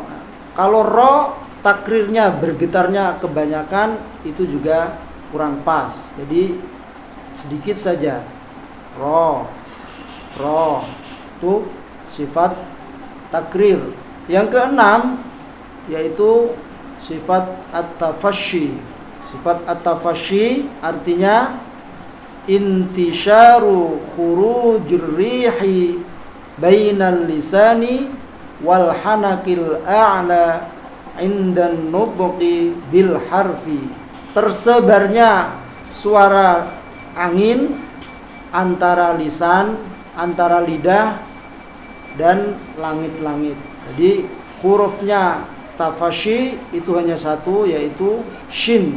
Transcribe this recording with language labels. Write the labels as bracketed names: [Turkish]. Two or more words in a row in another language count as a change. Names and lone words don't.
[Indonesian] Kalau ro takrirnya bergetarnya kebanyakan itu juga kurang pas. Jadi sedikit saja. Ro itu sifat takrir. Yang keenam yaitu sifat at-tafasyi. Sifat at-tafasyi artinya [Arabic] انتشار خروج الريح بين اللسان والحنك الأعلى عند النطق بالحرف. [Indonesian] Tersebarnya suara angin antara lisan, antara lidah dan langit-langit. Jadi hurufnya tafashi itu hanya satu, yaitu shin.